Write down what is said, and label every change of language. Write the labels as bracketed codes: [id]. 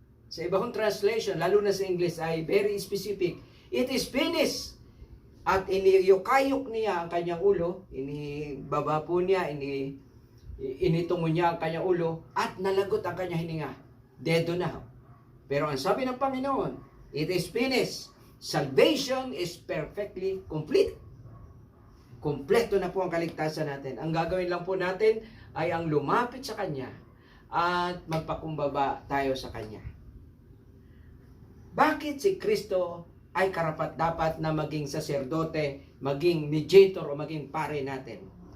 [tl] Sa ibang translation, lalo na sa English, ay very specific. [en] It is finished. [tl] At iniyukayok niya ang kanyang ulo, inibaba po niya, initungo niya ang kanyang ulo, at nalagot ang kanyang hininga. Dedo na. Pero ang sabi ng Panginoon, [en] it is finished. Salvation is perfectly complete. [tl] Kompleto na po ang kaligtasan natin. Ang gagawin lang po natin ay ang lumapit sa Kanya at magpakumbaba tayo sa Kanya. Bakit si Kristo ay karapat-dapat na maging saserdote, maging mediator o maging pare natin?